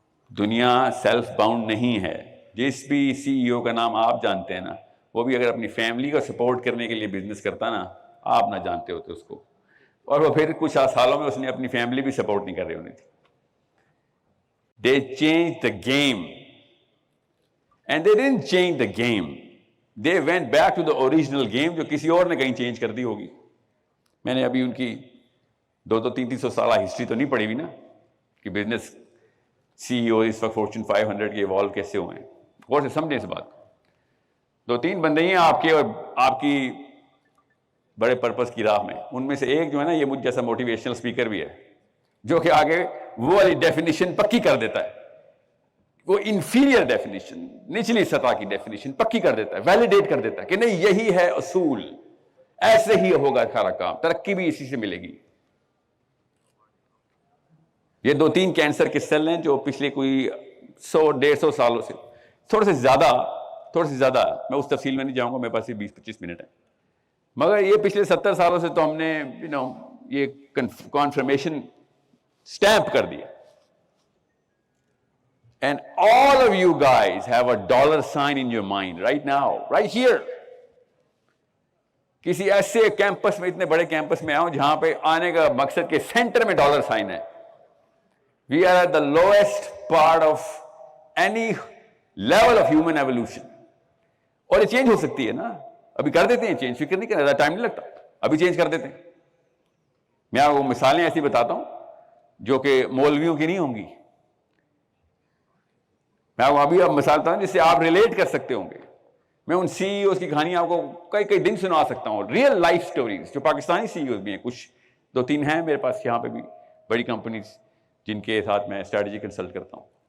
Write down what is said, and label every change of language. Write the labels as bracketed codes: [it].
[ur] دنیا self bound نہیں ہے. جس بھی CEO کا نام آپ جانتے ہیں نا، وہ بھی اگر اپنی فیملی کو سپورٹ کرنے کے لیے بزنس کرتا نا، آپ نہ جانتے ہوتے اس کو، اور وہ پھر کچھ سالوں میں اس نے اپنی فیملی بھی سپورٹ نہیں کر رہی ہونی تھی. [en] They changed the game. And they didn't change the game. They went back to the original game [ur] جو کسی اور نے کہیں چینج کر دی ہوگی. میں نے ابھی ان کی 200-300 سالہ ہسٹری تو نہیں پڑھی ہوئی نا کہ بزنس CEO اس وقت فارچون 500 کے ایوالو کیسے ہوئے ہیں. غور سے سمجھیں اس بات. 2-3 بندے ہیں آپ کے اور آپ کی بڑے پرپس کی راہ میں. ان میں سے ایک جو ہے نا یہ مجھ جیسا موٹیویشنل اسپیکر بھی ہے، جو کہ آگے وہ والی ڈیفینیشن پکی کر دیتا ہے. وہ انفیریئر ڈیفینیشن، نچلی سطح کی ڈیفینیشن پکی کر دیتا ہے، ویلیڈیٹ کر دیتا ہے کہ نہیں یہی ہے اصول، ایسے ہی ہوگا سارا کام، ترقی بھی اسی سے ملے گی. یہ 2-3 کینسر کے سیل ہیں جو پچھلے کوئی 100-150 سالوں سے تھوڑے سے زیادہ میں اس تفصیل میں نہیں جاؤں گا، میرے پاس 20-25 منٹ ہیں، مگر یہ پچھلے 70 سالوں سے تو ہم نے یہ کنفرمیشن سٹیمپ کر دیا. [en] And all of you guys have a dollar sign in your mind right now, right here. [ur] کسی ایسے کیمپس میں، اتنے بڑے کیمپس میں آؤں جہاں پہ آنے کا مقصد کے سینٹر میں ڈالر سائن ہے. [en] We are at the lowest part of any level of human evolution. [ur] اور یہ چینج ہو سکتی ہے نا، ابھی کر دیتے ہیں چینج، فکر نہیں کرنا، ٹائم نہیں لگتا، ابھی چینج کر دیتے ہیں. میں آپ کو مثالیں ایسی بتاتا ہوں جو کہ مولویوں کی نہیں ہوں گی. میں آپ کو ابھی مثال بتاتا ہوں جس سے آپ ریلیٹ کر سکتے ہوں گے. میں ان CEOs کی کہانی آپ کو کئی دن سنا سکتا ہوں، ریئل لائف سٹوریز، جو پاکستانی CEOs بھی ہیں، کچھ 2-3 ہیں میرے پاس یہاں پہ بھی، بڑی کمپنیز جن کے ساتھ میں اسٹریٹجی کنسلٹ کرتا ہوں.